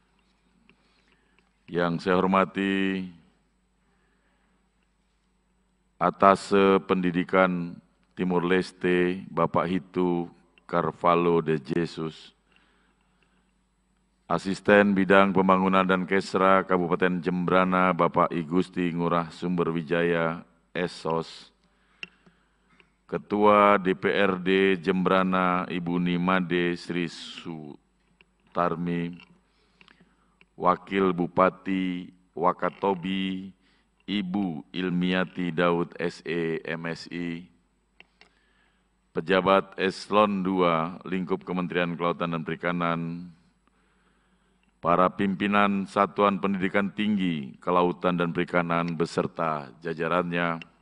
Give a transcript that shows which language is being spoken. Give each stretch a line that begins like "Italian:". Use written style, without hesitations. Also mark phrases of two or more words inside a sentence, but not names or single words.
Indonesian: Yang saya hormati Atase Pendidikan Timur Leste, Bapak Hitu Carvalho de Jesus, Asisten Bidang Pembangunan dan Kesra Kabupaten Jembrana, Bapak I Gusti Ngurah Sumberwijaya, Esos, Ketua DPRD Jembrana, Ibu Nimade Sri Sutarmi, Wakil Bupati Wakatobi, Ibu Ilmiati Daud SE, MSI, Pejabat Eselon 2 Lingkup Kementerian Kelautan dan Perikanan, para pimpinan Satuan Pendidikan Tinggi Kelautan dan Perikanan beserta jajarannya,